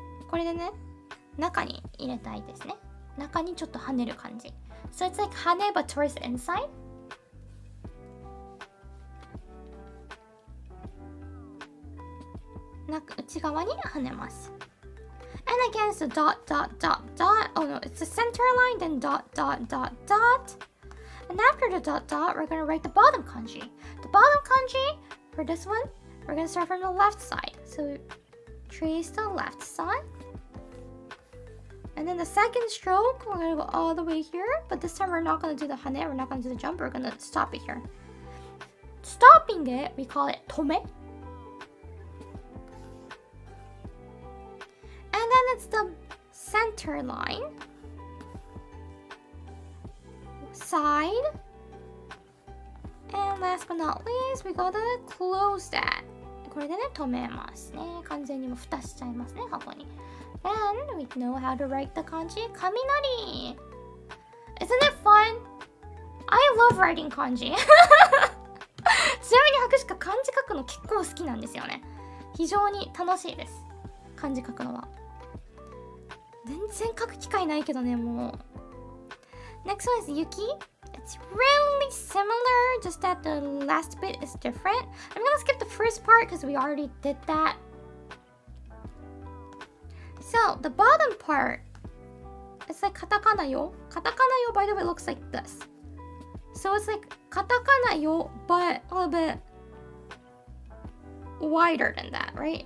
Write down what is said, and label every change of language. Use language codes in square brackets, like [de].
[ja] これでね、中に入れたいですね。中にちょっと跳ねる感じ。 [en] So it's like 跳ね but towards the inside. [ja] 内側に跳ねます。 [en] And again, it's the dot, dot, dot, dot. Oh no, it's the center line, then dot, dot, dot, dot. And after the dot, dot, we're going to write the bottom kanji. The bottom kanji, for this one, we're going to start from the left side. So trace the left side. And then the second stroke, we're going to go all the way here. But this time we're not going to do the hane, we're not going to do the jump, we're going to stop it here. Stopping it, we call it tome. And then it's the center line. Side. And last but not least, we gotta close that. [ja] これでね、止めますね。完全にもう蓋しちゃいますね、箱に。 [en] Then we know how to write the kanji kaminari. Isn't it fun? I love writing kanji. [ja] ちなみに博士が漢字書くの結構好きなんですよね。非常に楽しいです。漢字書くのは。全然書く機会ないけどね、もう。 [en] Next one is Yuki. It's really similar, just that the last bit is different. I'm gonna skip the first part because we already did that. So, the bottom part, it's like katakana yo. Katakana yo, by the way, looks like this. So it's like katakana yo, but a little bit wider than that, right?